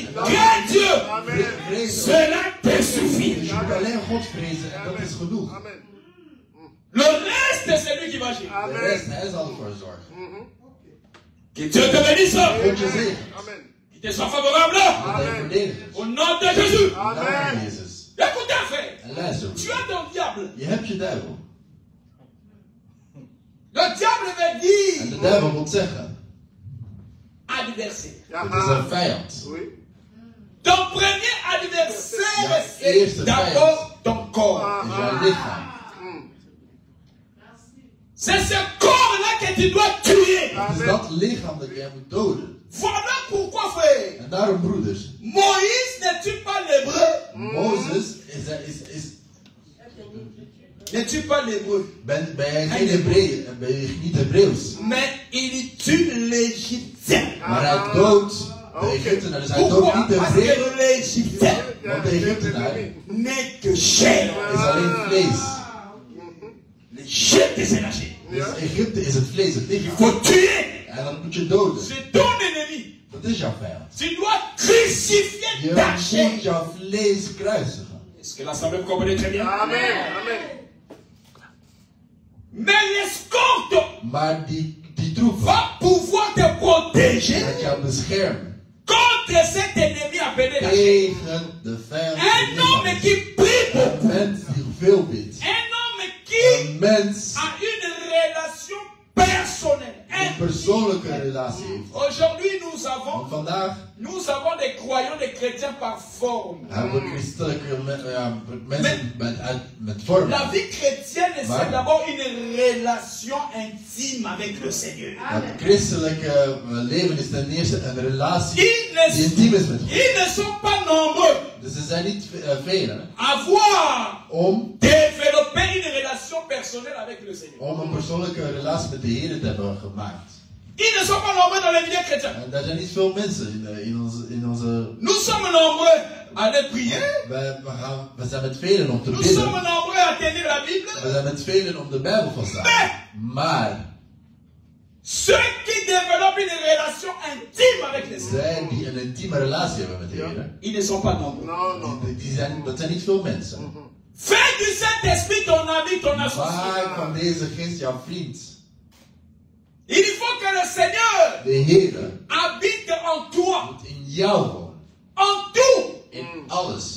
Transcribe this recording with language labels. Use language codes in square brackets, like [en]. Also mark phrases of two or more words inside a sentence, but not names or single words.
[fr] Crains Dieu. [nl] Vrezen. [fr] Cela te suffit. [nl] Dus je moet alleen God vrezen en dat is genoeg. [fr] Le reste, c'est lui qui va agir. [nl] De rest, hij zal ervoor zorgen. [fr] Que Dieu te bénisse. [nl] God je zegen. [fr] Qu'il te soit favorable. [nl] Dat hij verdedigt. [fr] Au nom de Jésus. [nl] Dank je Jezus. [fr] Écoutez, frère. [nl] En luister. [fr] Tu as ton diable. [nl] Je hebt je duivel. [fr] Le diable veut [nl] En [fr] dire [nl] de duivel wil zeggen, [fr] adversaire. [nl] het is een vijand. [fr] Ton premier adversaire, [nl] Ja, [fr] c'est [nl] eerste [fr] d'abord ton corps. [nl] Het is jouw lichaam. [fr] C'est ce corps-là que tu dois tuer. [nl] Het is dat lichaam dat jij moet doden. [fr] Voilà pourquoi, frère, [nl] En daarom, broeders, [fr] Moïse ne tue pas l'hébreu. [nl] Mozes [fr] Ne tue pas l'hébreu. [nl] ben je geen Hebreeën, ben je niet Hebreeuws. [fr] Mais il tue l'Égyptien. [nl] Maar hij doodt de Egyptenaar. Dus hij doodt [fr] Pourquoi? [nl] niet de [fr] Parce [nl] Hebreeën. [fr] que l'Égyptien [nl] Want de Egyptenaar [fr] n'est que chair. [nl] is alleen vlees. [fr] L'Égypte, c'est la chair. [nl] Dus Egypte is het vlees, het [fr] Il [nl] lichaam. [fr] faut tuer. [nl] En dan moet je doden. [fr] C'est ton ennemi. [nl] Dat is jouw vijand. [fr] Tu dois crucifier [nl] Je [fr] ta chair. [nl] moet jouw vlees kruisigen. [fr] Est-ce que l'assemblée me comprend très bien? Amen. Mais l'escorte [nl] Maar die troepen [fr] va pouvoir te protéger [nl] gaat jou beschermen [fr] contre cet ennemi appelé la chair. [nl] tegen de vijand. [fr] Un homme qui prie [nl] Een [fr] beaucoup. [nl] mens die veel bidt. [fr] Un homme qui [nl] Een mens [fr] a une relation personnelle. [nl] die een persoonlijke relatie heeft. [fr] Aujourd'hui, [nl] Want vandaag [fr] nous avons des croyants, des chrétiens par forme. [nl] hebben we christelijke mensen met vorm. [fr] La vie chrétienne, c'est [nl] Maar- [fr] d'abord une relation intime avec le Seigneur. [nl] Het christelijke leven is ten eerste een relatie [fr] Ils [nl] die intiem is met God. [fr] ne sont pas nombreux [nl] Dus er zijn niet velen [fr] à avoir [nl] om [fr] développé une relation personnelle avec le Seigneur. [nl] een persoonlijke relatie met de Heer te hebben gemaakt. [fr] Ils ne sont pas nombreux dans les milieux chrétiens. [nl] Daar zijn niet veel mensen in onze... [fr] Nous sommes nombreux à aller prier. [nl] We zijn met velen om te [fr] Nous [nl] bidden. [fr] sommes nombreux à tenir la Bible. [nl] We zijn met velen om de Bijbel vast te houden. Maar [fr] ceux qui développent une relation intime avec les Seigneur, [nl] zij die een intieme relatie hebben met de Heer, [fr] ils ne sont pas nombreux. [nl] dat zijn niet veel mensen. [fr] Fais du Saint-Esprit ton ami, ton associé. [nl] Maak van deze geest jouw vriend. [fr] Il faut que le Seigneur [nl] De Heer [fr] habite en toi. [nl] moet in jou wonen. [fr] En tout. [nl] In alles.